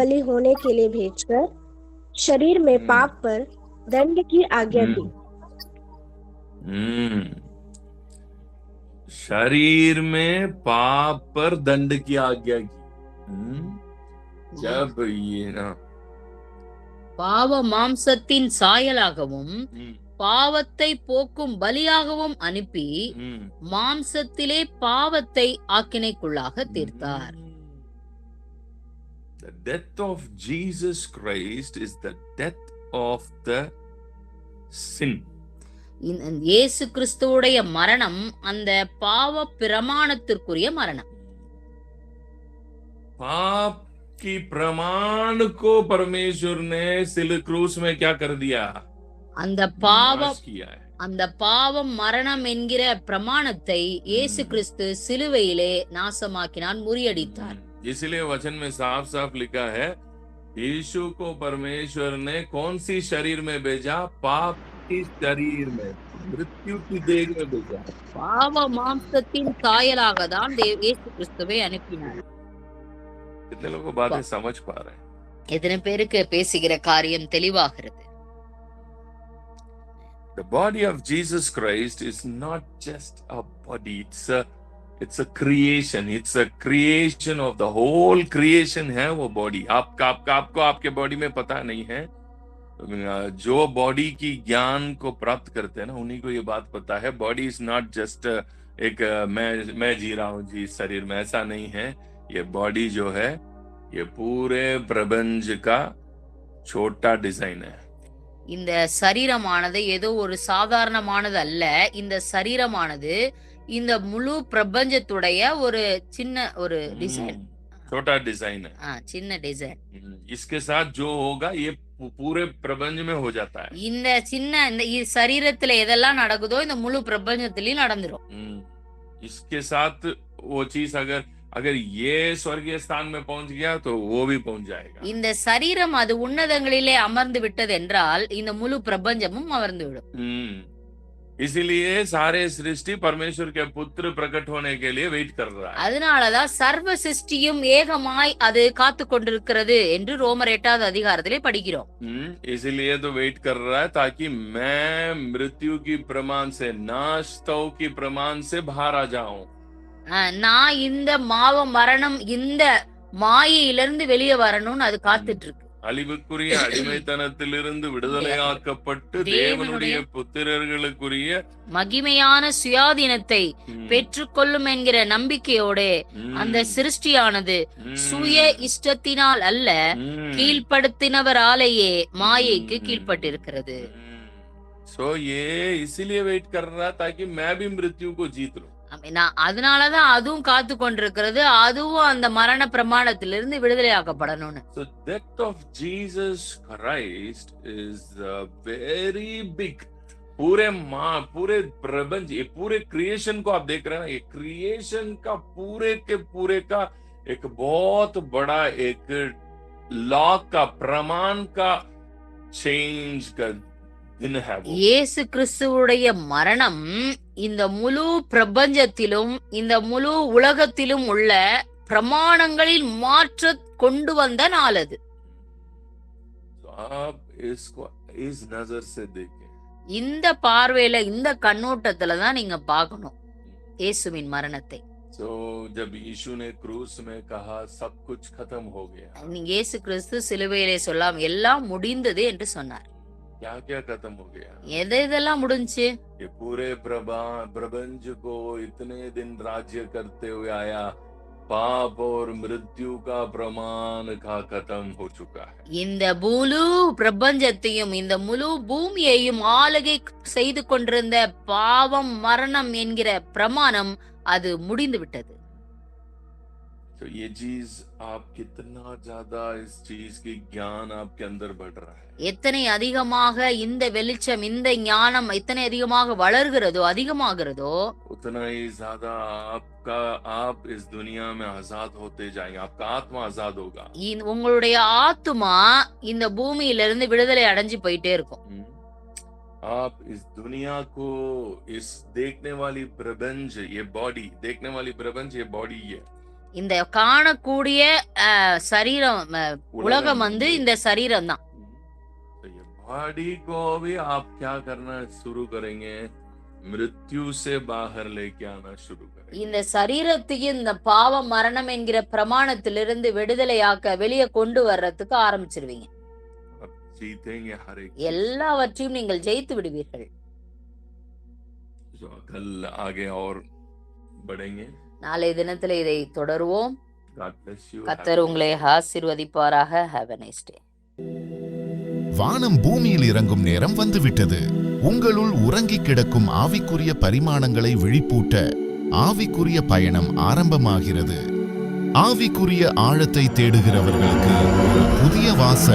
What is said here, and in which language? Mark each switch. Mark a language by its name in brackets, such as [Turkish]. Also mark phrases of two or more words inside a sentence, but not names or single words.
[Hindi] बलि होने के लिए भेजकर शरीर में हम्म, पाप पर दंड की आज्ञा दी। हम्म, शरीर में पाप पर दंड की आज्ञा की। जब ये ना [Tamil] பாவ மாம்சத்தின் சாயலாகவும் हम्म, பாவத்தை போக்கும் பலியாகவும் அனுப்பி हम्म, மாம்சத்திலே பாவத்தை ஆக்கினைக்குள்ளாக தீர்த்தார். [English] The death of Jesus Christ is the death of the sin. [Tamil] இயேசு கிறிஸ்துவுடைய மரணம் அந்த பாவ பிரமாணத்திற்குரிய மரணம். [Hindi] पाप की प्रमाण को परमेश्वर ने सिल क्रूस में क्या कर दिया? [Tamil] அந்த பாவம் [Hindi] नाश किया है। [Tamil] அந்த பாவம் மரணம் என்கிற பிரமாணத்தை இயேசு கிறிஸ்து சிலுவையிலே நாசமாக்கினான், முறியடித்தார். [Hindi] इसलिए वचन में साफ साफ लिखा है, यीशु को परमेश्वर ने कौन सी शरीर में भेजा? पाप की शरीर में, मृत्यु की देह में भेजा। [Tamil] பாவ மாம்சத்தின் சாயலாக தான் இயேசு கிறிஸ்துவை அனுப்பினார். [Hindi] कितने लोगों को बातें समझ पा रहे हैं? [Tamil] எத்தனை பேருக்கு பேசுகிற காரியம் தெளிவாகிறது? [English] The body of Jesus Christ is not just a body, it's a creation. It's a creation of the whole creation [Hindi] है वो [English] body. [Hindi] आपको आपके बॉडी में पता नहीं है। जो बॉडी की ज्ञान को प्राप्त करते हैं ना, उन्हीं को ये बात पता है। [English] body is not just [Hindi] एक मैं जी रहा हूँ जी शरीर में, ऐसा नहीं है। ये बॉडी जो है ये पूरे प्रपंच का छोटा डिजाइन है। [Tamil] இந்த சரீரமானது ஏதோ ஒரு சாதாரணமானது அல்ல. இந்த சரீரமானது இந்த முழு பிரபஞ்சத்துடைய ஒரு சின்ன ஒரு டிசைன், [Hindi] छोटा डिजाइन है। [Tamil] சின்ன டிசைன். [Hindi] इसके साथ जो होगा ये पूरे प्रपंच में हो जाता है। [Tamil] இந்த சின்ன இந்த சரீரத்துல எதெல்லாம் நடக்குதோ இந்த முழு பிரபஞ்சத்திலயும் நடந்துரும். [Hindi] इसके साथ वो चीज अगर ये स्वर्गीय स्थान में पहुंच गया तो वो भी पहुंच जाएगा। [Tamil] இந்த சரீரம் அது உன்னதங்களிலே அமர்ந்து விட்டது என்றால் இந்த முழு பிரபஞ்சமும் அமர்ந்து விடும். [Hindi] इसीलिए सारे सृष्टि परमेश्वर के पुत्र प्रकट होने के लिए वेट कर रहा है। [Tamil] அதனாலதான் சர்வ சிருஷ்டியும் ஏகமாய் அது காத்து கொண்டிருக்கிறது என்று ரோமர் 8வது அதிகாரத்திலே படிக்கிறோம். [Hindi] इसीलिए तो वेट कर रहा है ताकि मैं मृत्यु की प्रमाण से, नाशतों की प्रमाण से बाहर आ जाऊं। [Tamil] நான் இந்த மரணம் இந்த மாயையிலிருந்து வெளியே வரணும்னு அது காத்துட்டு இருக்கு. அழிவுக்குரிய அடிமைத்தனத்திலிருந்து விடுதலையாக்கப்பட்டு தேவனுடைய புத்திரர்களுக்குரிய மகிமையான சுயாதீனத்தை பெற்றுக்கொள்ளும் என்கிற நம்பிக்கையோட அந்த சிருஷ்டியானது சுய இஷ்டத்தினால் அல்ல, கீழ்ப்படுத்தினவராலேயே மாயைக்கு கீழ்ப்பட்டிருக்கிறது. [Hindi] सो ये इसीलिए वेट कर रहा ताकि मैं भी मृत्यु को जीत लूं। [Tamil] அதனாலதான் அதுவும் காத்து கொண்டிருக்கிறது, அதுவும் அந்த மரண பிரமாணத்திலிருந்து விடுதலையாக்கப்படணும்னு. [English] So death of Jesus Christ is very big. [Hindi] पूरे प्रपंच, ये पूरे क्रिएशन को आप देख रहे हैं ना, ये क्रिएशन का पूरे के पूरे का एक बहुत बड़ा एक लॉ का, प्रमाण का चेंज का दिन है वो। [Tamil] இயேசு கிறிஸ்துவுடைய மரணம் இந்த முழு பிரபஞ்சத்திலும் இந்த முழு உலகத்திலும் உள்ள பிரமாணங்களில் மாற்ற கொண்டு வந்த நாள் அது. [Hindi] आप इसको इस नजर से देखें। [Tamil] இந்த பார்வையில இந்த கண்ணோட்டத்துல தான் நீங்க பார்க்கணும் இயேசுவின் மரணத்தை. [Hindi] So जब यीशु ने क्रूस में कहा सब कुछ खत्म हो गया, [Tamil] இயேசு கிறிஸ்து சிலுவையிலே சொல்லாம் எல்லாம் முடிந்தது என்று சொன்னார். [Hindi] क्या क्या खत्म हो गया? [Tamil] எதெல்லாம் முடிஞ்சு? [Hindi] ये पूरे प्रपंच को इतने दिन राज्य करते हुए आया पाप और मृत्यु का प्रमाण का खत्म हो चुका है। [Tamil] இந்த முழு பிரபஞ்சத்தையும் இந்த முழு பூமியையும் ஆளுகை செய்து கொண்டிருந்த பாவம் மரணம் என்கிற பிரமாணம் அது முடிந்து விட்டது. [Hindi] तो ये चीज आप कितना ज्यादा इस चीज की ज्ञान आपके अंदर बढ़ रहा है, [Tamil] எத்தனை அதிகமாக இந்த வெளிச்சம் இந்த ஞானம் எத்தனை அதிகமாக வளர்கிறதோ அதிகமாகிறதோ [Hindi] उतना ही ज्यादा आप इस दुनिया में आजाद होते जाएंगे, आपका आत्मा आजाद होगा। [Tamil] உங்களுடைய ஆத்துமா இந்த பூமியிலிருந்து விடுதலை அடைஞ்சு போயிட்டே இருக்கும். [Hindi] आप इस दुनिया को, इस देखने वाली प्रपंच, ये बॉडी, देखने वाली प्रपंच ये बॉडी है, [Tamil] இந்த காணக்கூடிய சரீரம் உலகம் இந்த சரீரம் தான். [Hindi] तो ये बॉडी को भी आप क्या करना शुरू करेंगे, मृत्यु से बाहर लेके आना शुरू करेंगे। [Tamil] இந்த சரீரத்தையும் இந்த பாவம் மரணம் என்கிற பிரமாணத்திலிருந்து விடுதலையாக்க வெளியே கொண்டு வர்றதுக்கு ஆரம்பிச்சிருவீங்க. [Hindi] आप जीतेंगे हर एक, [Tamil] எல்லாவற்றையும் நீங்கள் ஜெயித்து விடுவீர்கள். [Hindi] जो कल आगे और बढ़ेंगे। [Tamil] நாளை தினத்துல இதை தொடருவோம். [English] God bless you. [Tamil] கர்த்தர் உங்களை ஆசீர்வதிப்பாராக. [English] Have a nice day. [Tamil] வானம் பூமியில் இறங்கும் நேரம் வந்துவிட்டது. உங்களுள் உறங்கிக் கிடக்கும் ஆவிக்குரிய பரிமாணங்களை விழிப்பூட்ட ஆவிக்குரிய பயணம் ஆரம்பமாகிறது. ஆவிக்குரிய ஆழத்தை தேடுகிறவர்களுக்கு ஒரு புதிய வாசல்.